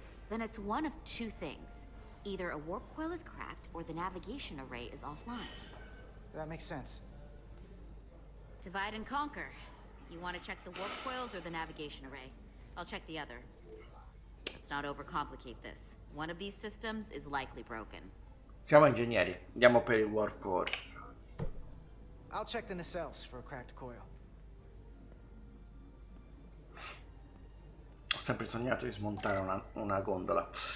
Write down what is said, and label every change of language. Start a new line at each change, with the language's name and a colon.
English: Then it's one of two things. Either a warp coil is cracked, or the navigation array is offline. That makes sense. Divide and conquer. You want to check the warp coils or the navigation array? I'll check the other. Let's not overcomplicate this. One of these systems is likely broken.
Italian: Siamo ingegneri, andiamo per il warp core.
English: I'll check the nacelles for a cracked coil.
Italian: Ho sempre sognato di smontare una gondola.